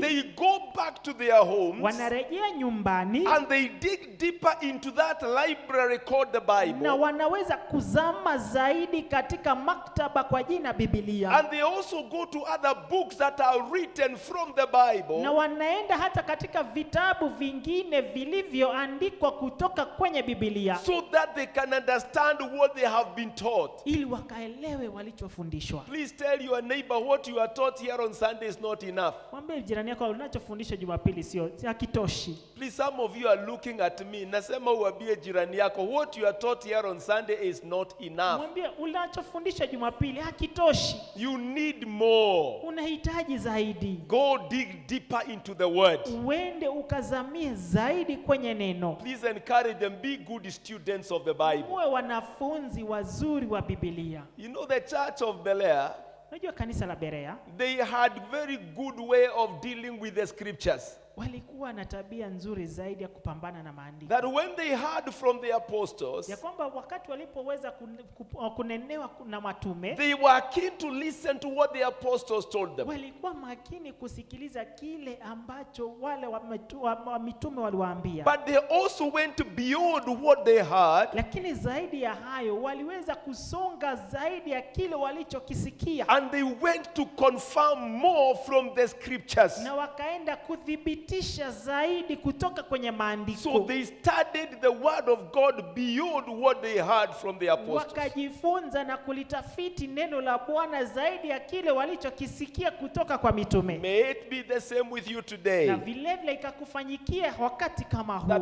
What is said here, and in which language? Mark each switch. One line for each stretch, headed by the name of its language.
English: they go back to their homes
Swahili: wanarejea nyumbani
English: and they dig deeper into that library called the
Swahili: na
English: Bible.
Swahili: wanaweza kuzama zaidi katika maktaba kwa jina Biblia,
English: And they also go to other books that are written from the Bible,
Swahili: na wanaenda hata katika vitabu vingine vilivyoandikwa kutoka kwenye Biblia
English: so that they can understand what they have been taught.
Swahili: ili wakaelewe walichofundishwa.
English: Please tell your neighbor what you are taught here on Sunday is not enough.
Swahili: Mwambie jirani yako unachofundishwa Jumapili sio hakitoshi.
English: Please, some of you are looking at me.
Swahili: Nasema uambie jirani yako,
English: what you are taught here on Sunday is not enough.
Swahili: Mwambie unachofundisha Jumapili hakitoshi.
English: You need more.
Swahili: Unahitaji zaidi.
English: Go dig deeper into the word.
Swahili: Uende ukazamie zaidi kwenye neno.
English: Please encourage them, be good students of the Bible.
Swahili: Muwe wanafunzi wazuri wa Biblia.
English: You know, the church of Bel Air,
Swahili: Unajua kanisa la Berea
English: they had very good way of dealing with the scriptures.
Swahili: walikuwa na tabia nzuri zaidi ya kupambana na maandiko,
English: That when they heard from the apostles,
Swahili: ya kwamba wakati walipoweza kunenewa na matume,
English: they were keen to listen to what the apostles told them.
Swahili: walikuwa makini kusikiliza kile ambacho wale wa mitume waliwaambia.
English: But they also went beyond what they heard,
Swahili: Lakini zaidi ya hayo waliweza kusonga zaidi ya kile walichokisikia,
English: and they went to confirm more from the scriptures.
Swahili: na wakaenda kudhibitisha kuthibitisha zaidi kutoka kwenye maandiko.
English: So they studied the word of God beyond what they heard from the apostles.
Swahili: Wakajifunza na kulitafiti neno la Bwana zaidi ya kile walichokisikia kutoka kwa mitume.
English: May it be the same with you today.
Swahili: Na vile vile ikakufanyikia wakati kama
English: That